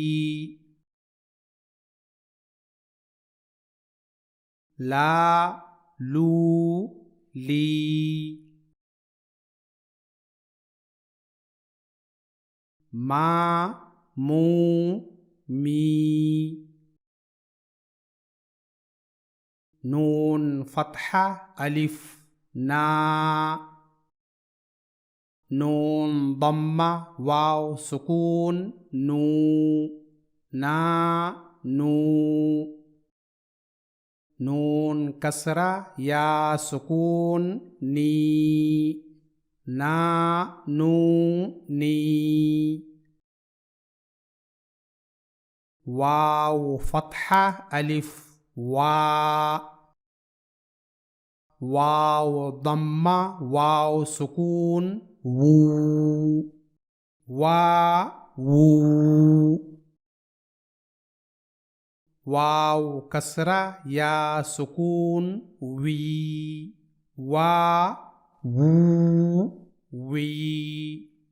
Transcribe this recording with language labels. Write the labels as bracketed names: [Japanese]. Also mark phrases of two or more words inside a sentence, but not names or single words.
[Arabic] لا لو لي ما مو مي نون فتحة ألف نا نون ضمة واو سكون نو نا نو نون كسرة ياء سكون ني نا نو ني واو فتحة ألف وا واو ضمة واو سكون وو وا وو واو كسرة ياء سكون وي وا وو وي